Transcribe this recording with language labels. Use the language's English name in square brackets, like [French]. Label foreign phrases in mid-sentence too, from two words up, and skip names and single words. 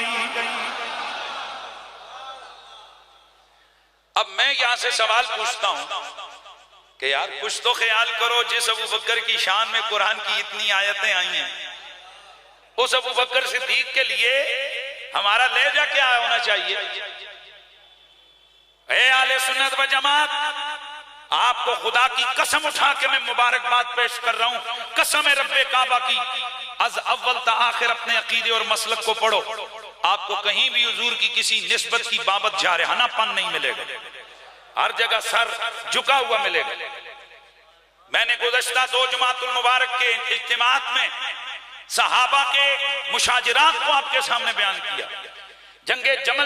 [Urdu] اب میں یہاں سے سوال پوچھتا ہوں کہ یار کچھ تو خیال کرو، جس ابو بکر کی شان میں قرآن کی اتنی آیتیں آئی ہیں، اس ابو بکر صدیق کے لیے ہمارا لہجہ کیا ہونا چاہیے؟ اے اہل سنت و جماعت، آپ کو خدا کی قسم اٹھا کے میں مبارکباد پیش کر رہا ہوں، قسم رب کعبہ کی، از اول تا آخر اپنے عقیدے اور مسلک کو پڑھو، آپ کو کہیں بھی حضور کی کسی نسبت کی بابت جارحانہ پن نہیں ملے گا، ہر جگہ سر جھکا ہوا ملے گا۔ میں نے گزشتہ 2 جمعۃ المبارک کے اجتماعات میں صحابہ کے مشاجرات کو آپ کے سامنے بیان کیا، جنگ جمل